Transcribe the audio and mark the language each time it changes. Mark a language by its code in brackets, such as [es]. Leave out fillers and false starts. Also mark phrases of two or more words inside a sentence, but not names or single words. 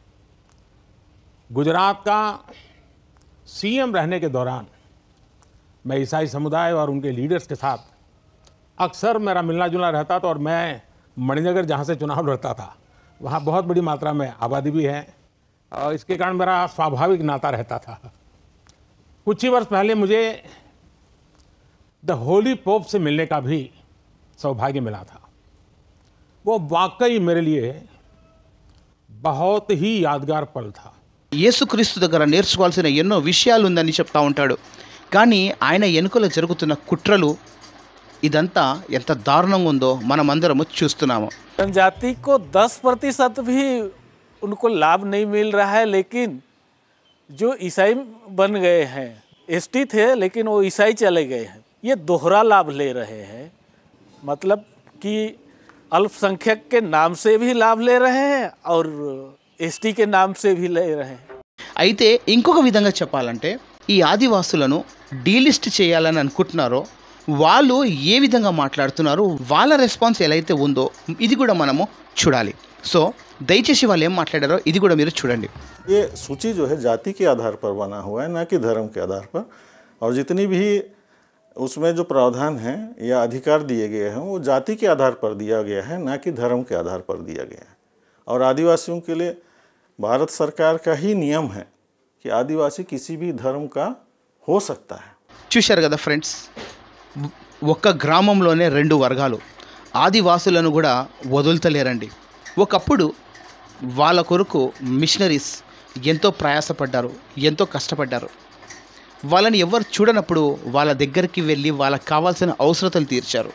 [hi] गुजरात का सीएम रहने के दौरान मैं ईसाई समुदाय और उनके लीडर्स के साथ अक्सर मेरा मिलना जुलना रहता था और मैं मणिनगर जहाँ से चुनाव लड़ता था वहाँ बहुत बड़ी मात्रा में आबादी भी है और इसके कारण मेरा स्वाभाविक नाता रहता था। कुछ ही वर्ष पहले मुझे द होली पोप से मिलने का भी सौभाग्य मिला था। वो वाकई मेरे लिए बहुत ही यादगार पल था। [te] యేసుక్రీస్తు దగ్గర నేర్చుకోవాల్సిన ఎన్నో విషయాలు ఉందని చెప్తా ఉంటాడు. కానీ ఆయన ఎన్నికలో జరుగుతున్న కుట్రలు ఇదంతా ఎంత దారుణంగా ఉందో మనమందరము చూస్తున్నాము. [hi] जनजाति को 10% भी उनको लाभ नहीं मिल रहा है, लेकिन जो ईसाई बन गए हैं, एसटी थे लेकिन वो ईसाई चले गए हैं, ये दोहरा लाभ ले रहे हैं. मतलब कि अल्पसंख्यक के नाम से भी लाभ ले रहे हैं और एसटी के नाम से भी ले रहे हैं. [te] అయితే ఇంకొక విధంగా చెప్పాలంటే ఈ ఆదివాసులను డీలిస్ట్ చేయాలని అనుకుంటున్నారో వాళ్ళు ఏ విధంగా మాట్లాడుతున్నారు, వాళ్ళ రెస్పాన్స్ ఎలా అయితే ఉందో ఇది కూడా మనము చూడాలి. సో దయచేసి వాళ్ళు ఏం మాట్లాడారో ఇది కూడా మీరు చూడండి. [hi] ये सूची जो है जाति के आधार पर बना हुआ है, ना कि धर्म के आधार पर. और जितनी भी उसमें जो प्रावधान हैं या अधिकार दिए गए हैं वो जाति के आधार पर दिया गया है, ना कि धर्म के आधार पर दिया गया है. और आदिवासियों के लिए भारत सरकार का ही नियम है कि आदिवासी किसी भी धर्म का हो सकता है. [te] చూశారు కదా ఫ్రెండ్స్, ఒక్క గ్రామంలోనే 2 వర్గాలు. ఆదివాసులను కూడా వదులుతలేరండి. ఒకప్పుడు వాళ్ళ కొరకు మిషనరీస్ ఎంతో ప్రయాసపడ్డారు, ఎంతో కష్టపడ్డారు. వాళ్ళని ఎవరు చూడనప్పుడు వాళ్ళ దగ్గరికి వెళ్ళి వాళ్ళకి కావాల్సిన అవసరతలు తీర్చారు.